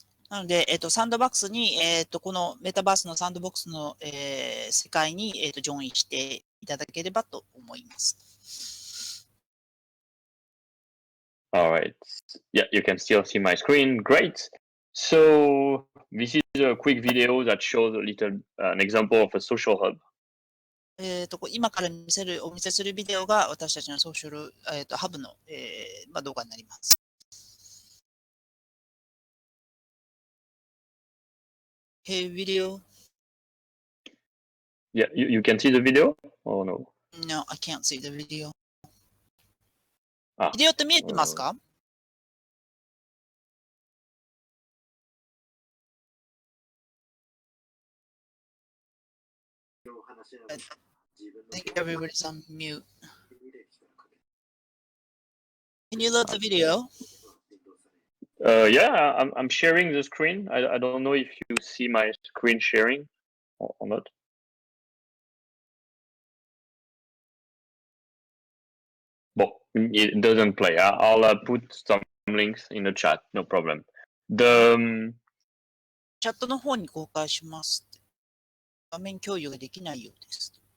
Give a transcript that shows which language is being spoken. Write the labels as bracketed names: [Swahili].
[Japanese] なので、サンドボックスに、このメタバースのサンドボックスの、世界に、ジョインしていただければと思います。 [English] All right. Yeah, you can still see my screen. Great. So this is a quick video that shows an example of a social hub. [Japanese] 今からお見せするビデオが私たちのソーシャル、ハブの、まあ、動画になります。 [English] Hey, video. Yeah, you can see the video or no? No, I can't see the video. あ、 [Japanese] ビデオって見えてますか？ [English] I think everybody's on mute. Can you load the video? Yeah, I'm sharing the screen. I don't know if you see my screen sharing or not. Well, it doesn't play. I'll put some links in the chat. No problem. [Japanese] チャットの方に公開します。画面共有ができないようです。